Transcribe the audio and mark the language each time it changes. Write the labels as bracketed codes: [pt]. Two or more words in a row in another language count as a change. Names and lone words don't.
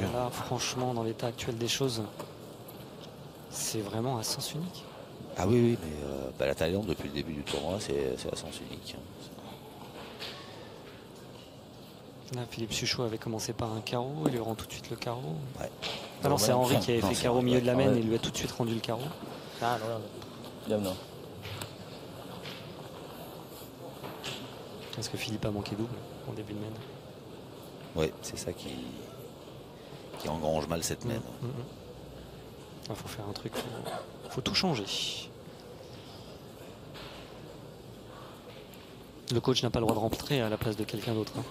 [fr] Là, franchement, dans l'état actuel des choses, c'est vraiment à sens unique. Ah oui, oui, mais la Thaïlande, depuis le début du tournoi, c'est à sens unique. Là, Philippe Suchot avait commencé par un carreau, il lui rend tout de suite le carreau. Ouais. Ah non, c'est Henri qui avait Non, fait c'est carreau au Henri, milieu de la ouais. main et lui a tout de suite rendu le carreau. [th] ช้าโน่น เยี่ยมเนาะ [fr] Est-ce que Philippe a manqué double en début de main? Oui, c'est ça qui engrange mal cette mène. Il faut faire un truc, faut tout changer. Le coach n'a pas le droit de rentrer à la place de quelqu'un d'autre, hein.